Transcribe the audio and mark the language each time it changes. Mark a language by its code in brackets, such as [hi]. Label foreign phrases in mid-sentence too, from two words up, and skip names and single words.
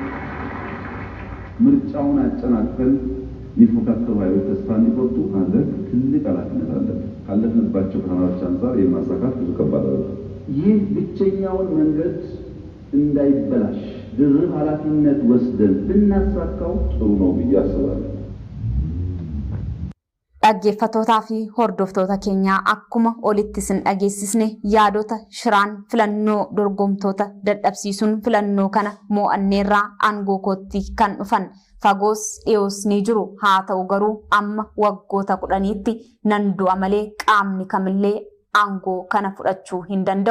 [am] ምርጫውን አጨናቅፈን የሚፎካከሩ ኃይሎች ተስፋ እንዲቆርጡ ማድረግ ትልቅ ኃላፊነት አለብን። ካለፍንባቸው ፈተናዎች አንጻር የማሳካት ብዙ ከባድ ነው። ይህ ብቸኛውን መንገድ እንዳይበላሽ ድርብ ኃላፊነት ወስደን ብናሳካው ጥሩ ነው ብዬ አስባለሁ። [om] dhaggeeffatootaa fi hordoftoota keenyaa akkuma olitti sin dhageessisne yaadota shiraan filannoo dorgomtoota dadhabsiisuun filannoo kana mo'anneerraa aangoo kootti kan dhufan fagoos dhiyoos ni jiru. Haa ta'u garuu amma waggoota 10tti nan du'a malee qaamni kamillee aangoo kana fudhachuu hin danda'u.